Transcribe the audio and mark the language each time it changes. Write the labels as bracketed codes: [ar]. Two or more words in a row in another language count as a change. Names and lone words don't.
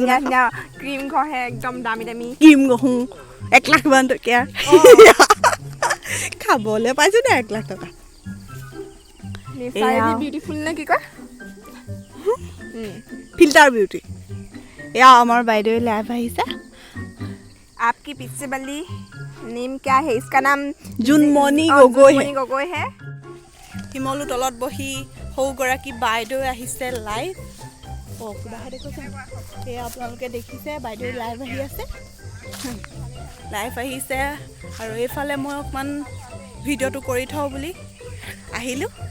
[as] ধুনীয়া ধুনীয়া ক্ৰীম ঘঁহে, একদম দামী দামী ক্ৰীম ঘঁহো 1 লাখ মান টকীয়া খাবলৈ পাইছোঁ দে 1 লাখ টকা। [en] naturally beautiful [as] নে কি কয়? [en] filter beauty. [as] এয়া আমাৰ বাইদেউ লাইভ আহিছে। [hi] आपकी पीछे वाली नेम क्या है? इसका नाम [as] জুনমণি জুনমণি গগৈ হে। শিমলু তলত বহি সৌগৰাকী বাইদেউ আহিছে লাইভ। কিবাহে দেখোন এয়া আপোনালোকে দেখিছে বাইদেউ লাইভ আহি আছে। লাইভ আহিছে আৰু এইফালে মই অকণমান ভিডিঅ'টো কৰি থওঁ বুলি আহিলোঁ।